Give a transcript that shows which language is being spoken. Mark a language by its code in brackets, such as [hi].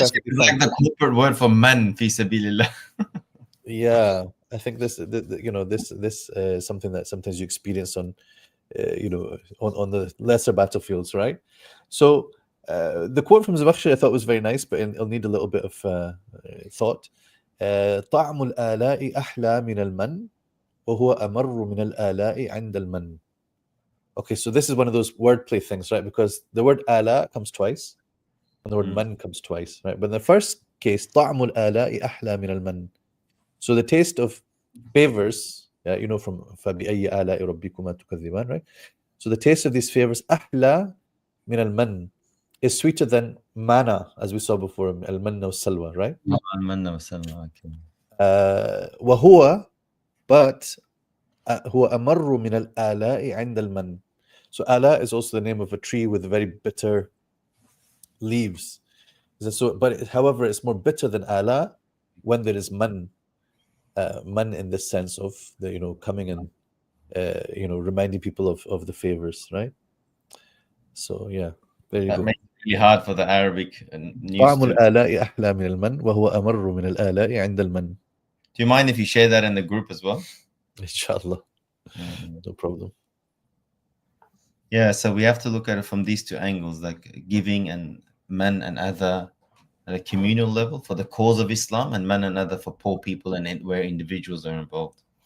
[en] like the corporate word for man, fi sabilillah. Yeah, I think this is something that sometimes you experience on on the lesser battlefields, right? So the quote from Zamakhshari I thought was very nice, but it'll need a little bit of thought. [ar] طعم الآلاء أحلى من المن وهو أمر من الآلاء عند المن. [en] Okay, so this is one of those wordplay things, right? Because the word ala comes twice, and the word man comes twice, right? But in the first case, [ar] طعم الآلاء أحلى من المن. [en] So the taste of favors, from [ar] فبأي آلاء ربكما تكذبان, [en] right? So the taste of these favors, [ar] أحلى من المن, [en] is sweeter than manna, as we saw before, al-manna was-salwa, right? Al-manna was-salwa, okay. [ar] وهو, but هو أمر من الآلاء عند المن. [en] So ala is also the name of a tree with very bitter leaves. However, it's more bitter than ala when there is man. Man in the sense of the coming and reminding people of the favors, right? So yeah, very that good. makes it really hard for the Arabic news. [ar] طعم الآلاء أحلى من المن وهو أمر من الآلاء عند المن. [en] Do you mind if you share that in the group as well? Inshallah. No problem. Yeah, so we have to look at it from these two angles, like giving and man and other, at a communal level for the cause of Islam, and man another for poor people and where individuals are involved.